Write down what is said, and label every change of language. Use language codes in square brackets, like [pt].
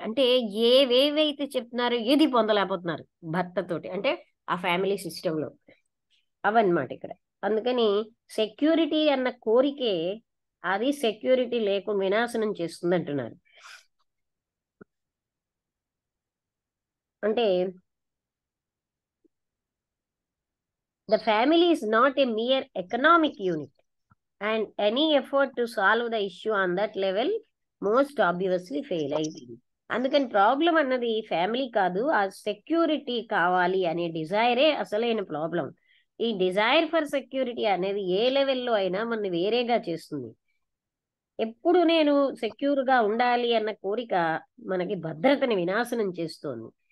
[te] అంటే ఏవేవైతే చెప్తున్నారో ఏది పొందలేకపోతున్నారు భర్తతోటి, అంటే ఆ ఫ్యామిలీ సిస్టంలో అవన్నమాట ఇక్కడ. అందుకని సెక్యూరిటీ అన్న కోరికే అది సెక్యూరిటీ లేకుండా వినాశనం చేస్తుంది అంటున్నారు. అంటే [en] the family is not a mere economic unit and any effort to solve the issue on that level most obviously fail [te] అయిపోయింది. అందుకని ప్రాబ్లం అన్నది ఫ్యామిలీ కాదు, ఆ సెక్యూరిటీ కావాలి అనే డిజైరే అసలైన ప్రాబ్లం. ఈ డిజైర్ ఫర్ సెక్యూరిటీ అనేది ఏ లెవెల్లో అయినా మనని వేరేగా చేస్తుంది. ఎప్పుడు నేను సెక్యూర్గా ఉండాలి అన్న కోరిక మనకి భద్రతని వినాశనం చేస్తోంది.